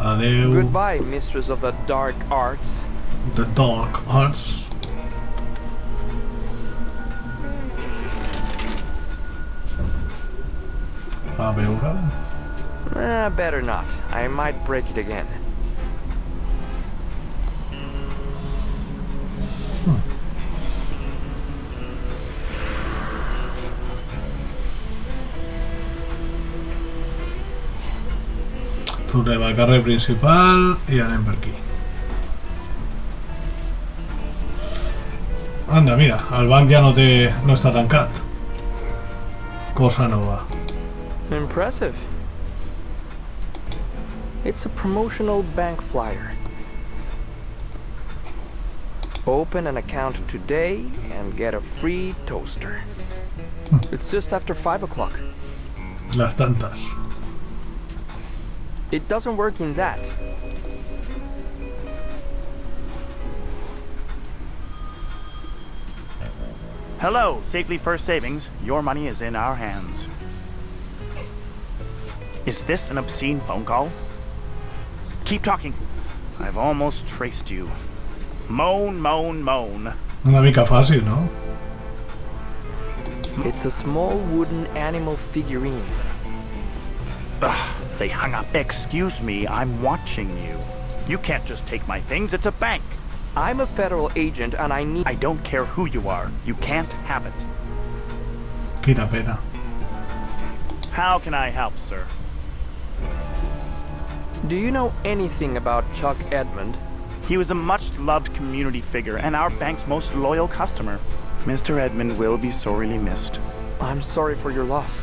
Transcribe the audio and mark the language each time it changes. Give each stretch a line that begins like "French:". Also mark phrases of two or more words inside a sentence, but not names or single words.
Catalan: Adeu.
English: Goodbye, mistress of the dark arts. The Dark Arts.
Catalan: A veure...
English: Better not. I might break it again.
Catalan: Tornem al carrer principal i anem per aquí. Anda, mira, el banc ja no està tancat. Cosa nova.
English: Impressive. It's a promotional bank flyer. Open an account today and get a free toaster. It's just after 5 o'clock.
Spanish: Las tantas.
English: It doesn't work in that. Hello, Safely First Savings. Your money is in our hands. Is this an obscene phone call? Keep talking. I've almost traced you. Moan, moan, moan.
Catalan: Una mica fàcil, no?
English: It's a small wooden animal figurine. Ugh, they hung up. Excuse me, I'm watching you. You can't just take my things, it's a bank. I'm a federal agent and I don't care who you are. You can't have it.
Catalan: Quita pena.
English: How can I help, sir? Do you know anything about Chuck Edmund? He was a much-loved community figure and our bank's most loyal customer. Mr. Edmund will be sorely missed. I'm sorry for your loss.